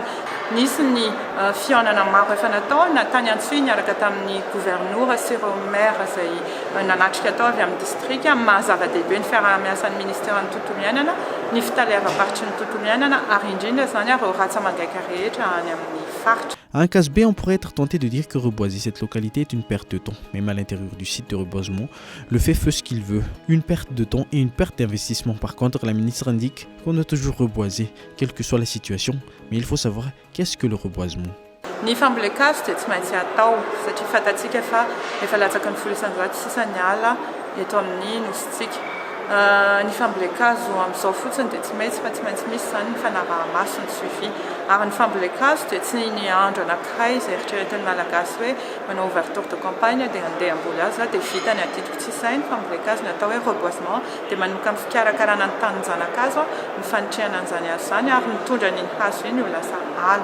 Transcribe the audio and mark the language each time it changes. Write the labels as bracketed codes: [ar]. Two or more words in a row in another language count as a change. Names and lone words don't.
[mg] Nisy ny fihaonana maro efa natao na tany Antsui niaraka tamin'ny gouverneur sy ireo maire izay nanatrika tao avy amin'ny district mahazava-dehibe ny fiarahamiasan'ny ministera ny tontolo iainana, ny fitalevam-baritry ny tontolo iainana ary indrindra zany ireo ratsa mangaika rehetra any amin'ny faritra. [fr] À Ankazbe, on pourrait être tenté de dire que reboiser cette localité est une perte de temps. Même à l'intérieur du site de reboisement, le fait ce qu'il veut. Une perte de temps et une perte d'investissement. Par contre, la ministre indique qu'on doit toujours reboiser, quelle que soit la situation. Mais il faut savoir qu'est-ce que le reboisement. [mg] Ny fambolekazo dia tsy maintsy atao satria fatatsika fa efa latsaky ny 100 sisa ny ala eto amin'ny nositsika. Ny fambolekazo amin'izao fotsiny dia tsy maintsy misy zany ny fanaraha-maso ny suivi. Ary ny fambolekazo dia tsy ny andro anankiray izay eritreretin'ny malagasy hoe manao [fr] ouverture de campagne [mg] dia andeha amboly azy dia vita ny atitiko tsy izay ny fambolekazo ny atao hoe reboisement dia manomboka amin'ny fikarakarana ny tany zanak'azo ny fanitrihana an'izany azo zany ary mitondra n'iny hazo iny ho lasa ala.